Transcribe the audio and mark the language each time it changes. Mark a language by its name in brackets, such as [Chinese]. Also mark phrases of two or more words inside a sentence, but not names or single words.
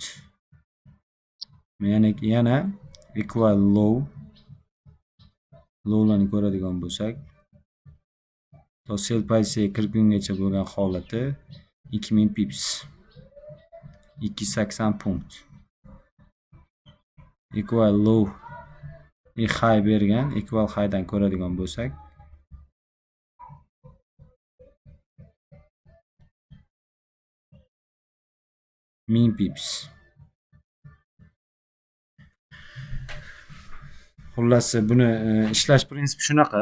[Uzbek] Ya'ni yana [English] equal low [Uzbek] larni ko'radigan bo'lsak, to sell pozitsiyaga kirgungacha bo'lgan holati 2000 pips. 280 punkt. [English] Equal low high [Uzbek] bergan, [English] equal high [Uzbek] dan ko'radigan bo'lsak, ming pips. Xullas, buni ishlash prinsipi shunaqa.